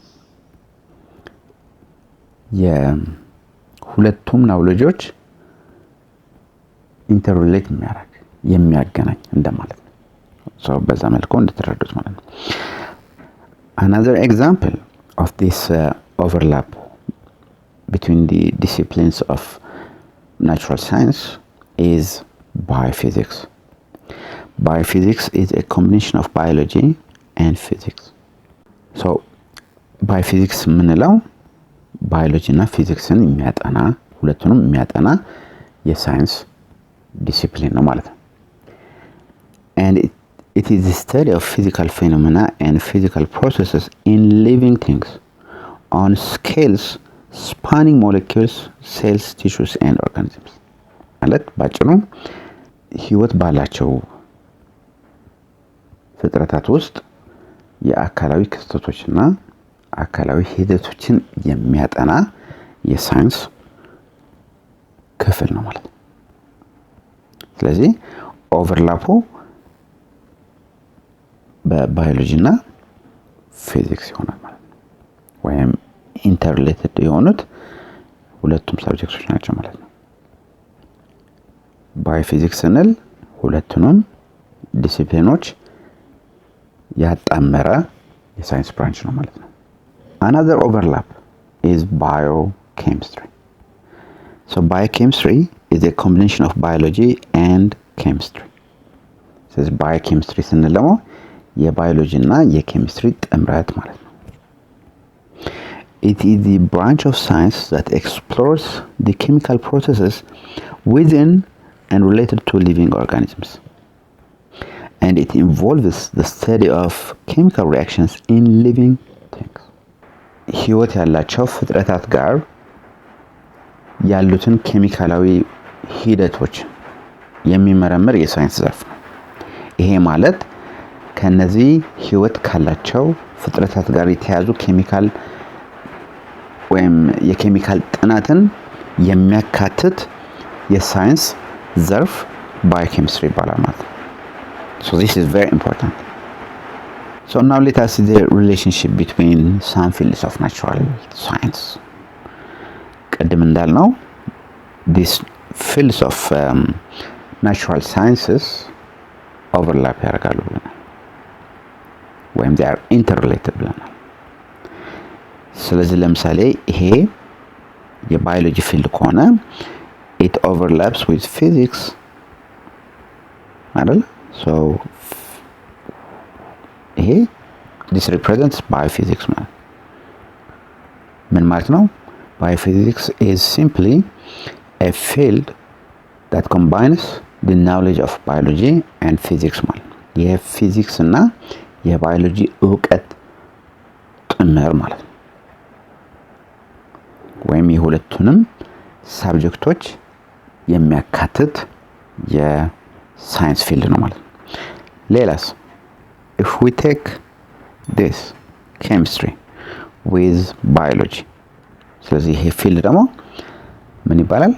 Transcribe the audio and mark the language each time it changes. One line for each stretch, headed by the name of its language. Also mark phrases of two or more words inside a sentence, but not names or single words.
Amharic: የሁለቱም
English: knowledges interrelate
Amharic: የሚያገናኝ እንደማለት ነው so በዛ መልኩ እንድትረዱት ማለት ነው
English: another example of this overlap between the disciplines of natural science is biophysics biophysics is a combination of biology and physics so biophysics ምንለው biology እና physicsን
Amharic: የሚያጠና ሁለቱንም የሚያጠና የሳይንስ ዲሲፕሊን ነው ማለት ነው
English: and it is the study of physical phenomena and physical processes in living things on scales spanning molecules cells tissues and organisms
Amharic: ማለት ባጭሩ ህይወት ባላቸው ፍጥረታት ውስጥ የአካላዊ ክስተቶችና አካላዊ ሂደቶችን የሚያጠና የሳይንስ ክፍል ነው ማለት ነው ስለዚህ ኦቨርላፑ በባዮሎጂ እና ፊዚክስ ይሆናል ማለት ነው ወይም ኢንተርሪሌትድ የሆኑት ሁለቱም ሰብጀክቶች ናቸው ማለት ነው ባዮፊዚክስ ስንል ሁለቱንም ዲሲፕሊኖች ያጣመረ የሳይንስ ብራንች ነው ማለት ነው
English: another overlap is biochemistry so biochemistry is a combination of biology and chemistry so biochemistry
Amharic: ስንል ደግሞ የባዮሎጂ እና የኬሚስትሪ ጥምረት ማለት ነው
English: it is the branch of science that explores the chemical processes within and related to living organisms and it involves the study of chemical reactions in living things
Amharic: ህይወት ያላቸው ፍጥረታት ጋር ያሉትን ኬሚካላዊ ሂደቶች የሚመረምር የሳይንስ ዘርፍ ነው ይሄ ማለት ከነዚህ ህይወት ካላቸው ፍጥረታት ጋር የተያዙ ኬሚካል ወይም የኬሚካል ጥናትን የሚያካትት የሳይንስ ዘርፍ biochemistry ይባላል ማለት ነው
English: so this is very important so now let us see the relationship between some fields of natural science
Amharic: ቀደም እንዳልነው
English: these fields of natural sciences overlap
Amharic: ያደርጋሉ ብለናል ወይም
English: they are interrelated
Amharic: ብለናል ስለዚህ ለምሳሌ ይሄ የባዮሎጂ ፊልድ ከሆነ
English: it overlaps with physics አይደል so ይሄ this represents biophysics
Amharic: ምን ማለት ነው
English: biophysics is simply a field that combines the knowledge of biology and physics
Amharic: ማለት ነው የፊዚክስ እና የባዮሎጂ ዕውቀት ጥምር ማለት ነው ወይም የሁለቱንም ሳብጀክቶች የሚያካትት ሳይንስ ፊልድ ነው ማለት ነው። ሌላስ
English: if we take this chemistry with biology
Amharic: ስለዚህ ይሄ ፊልድ ደግሞ ምን ይባላል?